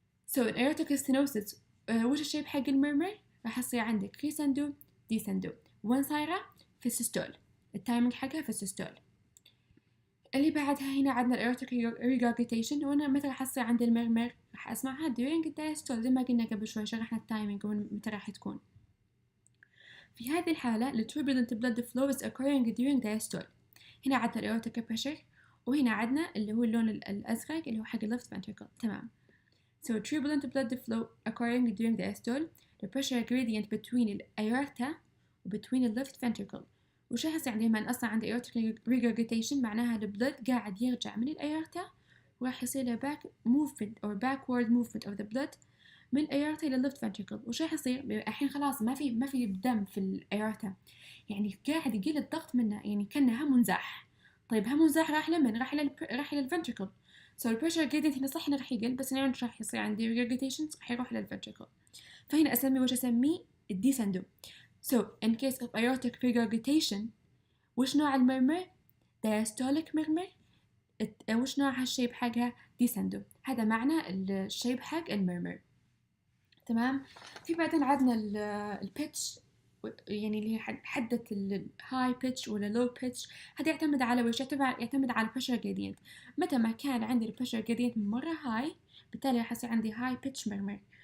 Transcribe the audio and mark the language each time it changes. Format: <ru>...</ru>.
<en>so aortic stenosis</en> <ar>وش الشيب حق المرمر؟ راح يصير عندك كريسندو ديسندو. وين صايرة؟ في السيستول، التايمينج حقها في السيستول. اللي بعدها هنا عندنا الايورتيك regurgitation، وانا متى راح تصير عند المرمر؟ راح اسمعها during diastole زي ما قلنا قبل شوي، شرحنا التايمينج ومتى راح تكون. في هذه الحالة ال</ar> <en>turbulent blood flow is occurring during diastole.</en> <ar>هنا عندنا الايورتيك pressure، وهنا عندنا اللي هو اللون الازرق اللي هو حق left ventricle، تمام.</ar> <en>so turbulent blood flow occurring during diastole. the pressure gradient between the aorta و between the left ventricle.</en> <ar>وش هسه عندي من أصلا عند aortic regurgitation معناها البلد قاعد يرجع من الأيورتا وراح يصير له</ar> <en>back movement or backward movement of the blood</en> <ar>من الأيورتا إلى left ventricle. وش راح يصير؟ الحين خلاص ما في دم في الأيورتا، يعني قاعد يقل الضغط منه، يعني كأنه هم منزاح. طيب هم منزاح راح لمن؟ راح إلى الفنتريكل. so البريشر gradient هنا صح إنه راح يقل، بس هنا راح يصير عندي regurgitation راح يروح للفنتريكل. فهنا أسميه وش أسميه؟ الديسندو.</ar> <en>so in case of aortic regurgitation</en> <ar>وش نوع المرمر؟ diastolic مرمر. وش نوع هالشيب حقها؟ ديسندو. هذا معنى الشيب حق المرمر، تمام. في بعدين عندنا البيتش، يعني اللي هي حدة الهاي بيتش ولا لو بيتش. هذا يعتمد على وش؟ يعتمد على البريشر جريدينت. متى ما كان عندي البريشر جريدينت مرة هاي بالتالي راح يصير عندي هاي بيتش مرمر.</ar>